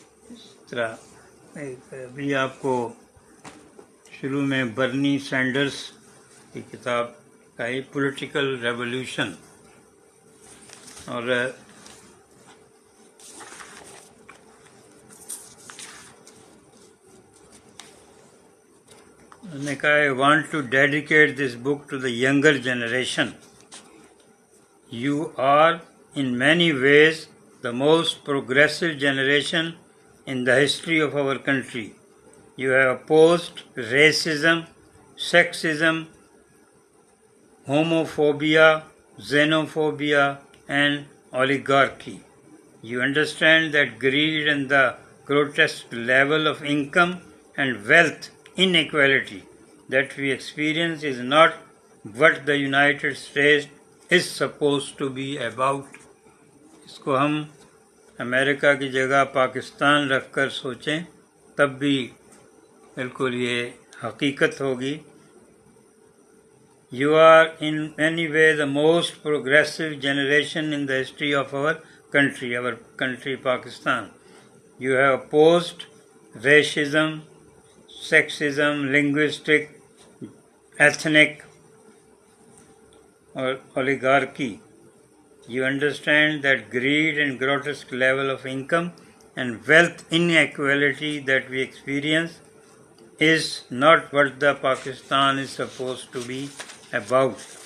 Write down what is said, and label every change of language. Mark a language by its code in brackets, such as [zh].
[ur] اس طرح ابھی آپ کو شروع میں برنی سینڈرز کی کتاب کا ہی پولیٹیکل ریولوشن، اور انہوں نے کہا [en] I want to dedicate this book to the younger generation. You are in many ways the most progressive generation in the history of our country. You have opposed racism, sexism, homophobia, xenophobia, and oligarchy. You understand that greed and the grotesque level of income and wealth inequality that we experience is not what the United States is supposed to be about. [ur] اس کو ہم امریکہ کی جگہ پاکستان رکھ کر سوچیں تب بھی بالکل یہ حقیقت ہوگی۔ [en] You are in many ways the most progressive generation in the history of our country Pakistan. You have opposed racism, sexism, linguistic, ethnic, or oligarchy. You understand that greed and grotesque level of income and wealth inequality that we experience is not what the Pakistan is supposed to be about.